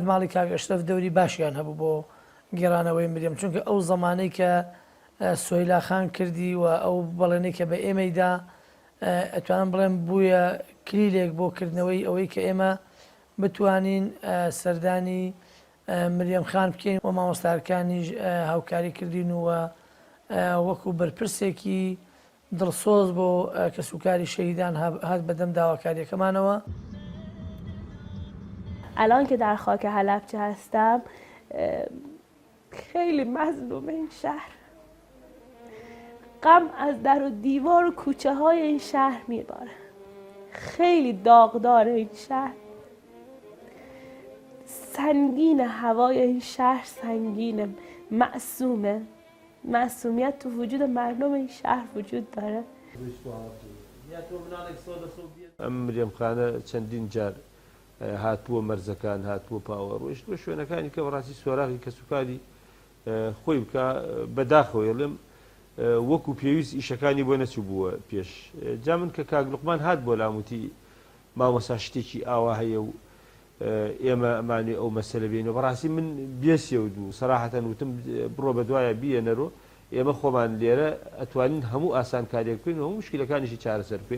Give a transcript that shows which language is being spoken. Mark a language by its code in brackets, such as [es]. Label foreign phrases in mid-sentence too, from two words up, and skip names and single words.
[ckb] ماڵی کاک ئەشرەف دەوری باشیان هەبوو بۆ گێڕانەوەی مریەم، چونکە ئەو زەمانەی کە سۆیلا خان کردی و ئەو بەڵێنەی کە بە ئێمەیدا ئەتوانم بڵێم بوویە کلیلێک بۆ کردنەوەی ئەوەی کە ئێمە بتوانین سەردانی مریەم خان بکەین و مامۆستاکانیش هاوکاری کردین و وەکو بەرپرسێکی دڵسۆز بۆ کە سوکاری شەهیدان هات بەدەم داواکاریەکەمانەوە. [fa] الان که در خاک حلبچه هستم خیلی مظلوم این شهر، غم از در و دیوار و کوچه های این شهر میباره، خیلی داغدار این شهر، سنگین هوای این شهر، سنگینه، معصومه، معصومیت تو وجود مردم این شهر وجود داره. [ckb] ئەم مریەم خانە چەندین جار هاتبووە مەرزەکان، هاتبووە پاوەڕۆیشت بۆ شوێنەکانی کە بەڕاستی سۆراغی کە سوکاری خۆی بکە بەداخەوە. ڵێم وەکو پێویست ئیشەکانی بۆ نەچوو بووە پێش جا من کە کاک لوقمان هات بۆ لاموتی مامۆستا شتێکی ئاوا هەیە و ئێمە ئەمانێ ئەو مەسەلە بێنەوە بەڕاستی من بێسیەوت و سەراحەتەن وتم بڕۆ بە دوایە بیێنەرۆ ئێمە خۆمان لێرە ئەتوانین هەموو ئاسان کارێک بکەین و هەموو مشکلەکانیشی چارەسەر بکەین.